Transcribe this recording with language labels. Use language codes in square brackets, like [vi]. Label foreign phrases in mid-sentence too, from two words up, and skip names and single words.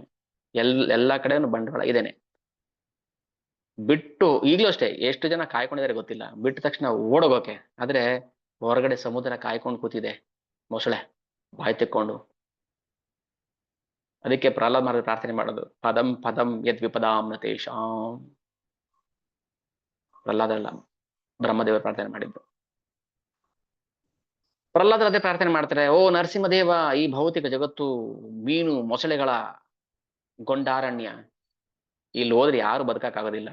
[kn] ಎಲ್ಲಾ ಕಡೆನೂ ಬಂಡವಾಳ ಇದೇನೆ. ಬಿಟ್ಟು ಈಗ್ಲೂ ಅಷ್ಟೇ ಎಷ್ಟು ಜನ ಕಾಯ್ಕೊಂಡಿದ್ದಾರೆ ಗೊತ್ತಿಲ್ಲ, ಬಿಟ್ಟ ತಕ್ಷಣ ಓಡೋಗೋಕೆ. ಆದ್ರೆ ಹೊರಗಡೆ ಸಮುದ್ರ ಕಾಯ್ಕೊಂಡು ಕೂತಿದೆ, ಮೊಸಳೆ ಬಾಯಿ ತೆಕ್ಕೊಂಡು. ಅದಕ್ಕೆ ಪ್ರಹ್ಲಾದ್ ಮಹಾರಾಜ್ ಪ್ರಾರ್ಥನೆ ಮಾಡೋದು, [sa] ಪದಂ ಪದಂ ಯದ್ ವಿಪದಾಂ ನ ತೇಷಾಂ. [kn] ಪ್ರಹ್ಲಾದ ಅಲ್ಲ, ಬ್ರಹ್ಮದೇವರು ಪ್ರಾರ್ಥನೆ ಮಾಡಿದ್ದು. ಪ್ರಹ್ಲಾದ ಅದೇ ಪ್ರಾರ್ಥನೆ ಮಾಡ್ತಾರೆ, ಓ ನರಸಿಂಹದೇವ, ಈ ಭೌತಿಕ ಜಗತ್ತು ಮೀನು ಮೊಸಳೆಗಳ ಗೊಂಡಾರಣ್ಯ, ಇಲ್ಲಿ ಹೋದ್ರೆ ಯಾರು ಬದುಕಕ್ಕಾಗೋದಿಲ್ಲ.